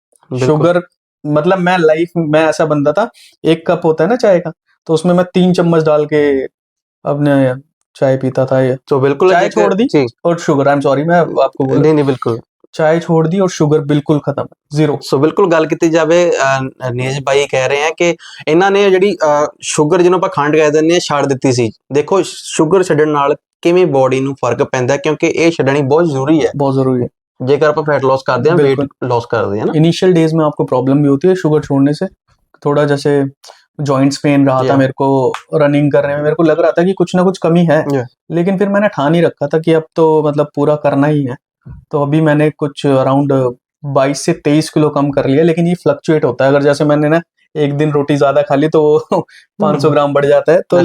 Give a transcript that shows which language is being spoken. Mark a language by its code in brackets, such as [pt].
[hi] बिल्कुल। शुगर मतलब मैं लाइफ में ऐसा बंदा था, 1 कप होता है ना चाय का, तो उसमें मैं 3 चम्मच डाल के अपने चाय पीता था। ये तो बिल्कुल चाय छोड़ दी जी। और शुगर, आई एम सॉरी मैं आपको बोल नहीं नहीं बिल्कुल। चाय छोड़ दी और शुगर बिल्कुल खत्म, जीरो। [pa] ਸੋ ਬਿਲਕੁਲ ਗੱਲ ਕੀਤੀ ਜਾਵੇ ਨੀਰਜ ਭਾਈ ਕਹਿ ਰਹੇ ਆ ਕਿ ਇਹਨਾਂ ਨੇ ਜਿਹੜੀ ਸ਼ੂਗਰ ਜਿਹਨੂੰ ਆਪਾਂ ਖੰਡ ਕਹਿ ਦਿੰਦੇ ਆ ਛੱਡ ਦਿੱਤੀ ਸੀ। ਦੇਖੋ ਸ਼ੂਗਰ ਛੱਡਣ ਨਾਲ ਕਿਵੇਂ ਬੋਡੀ ਨੂੰ ਫਰਕ ਪੈਂਦਾ ਕਿਉਂਕਿ ਇਹ ਛੱਡਣੀ ਬਹੁਤ ਜ਼ਰੂਰੀ ਹੈ। [hi] बहुत जरूरी है। [pa] ਜੇਕਰ ਆਪਾਂ [hi] फैट लॉस करते हैं वेट बिल्कुल। लॉस करते हैं ना। इनिशियल डेज में आपको प्रॉब्लम भी होती है शुगर छोड़ने से, थोड़ा जैसे जॉइंट्स पेन रहा था [en] Yeah. [hi] मेरे को, रनिंग करने में मेरे को लग रहा था कि कुछ ना कुछ कमी है। [en] Yeah. [hi] लेकिन फिर मैंने ठान ही रखा था कि अब तो मतलब पूरा करना ही है। तो अभी मैंने कुछ अराउंड 22 से 23 किलो कम कर लिया, लेकिन ये फ्लक्चुएट होता है। अगर जैसे मैंने ना एक दिन रोटी ज्यादा खा ली तो 500 ग्राम बढ़ जाता है, तो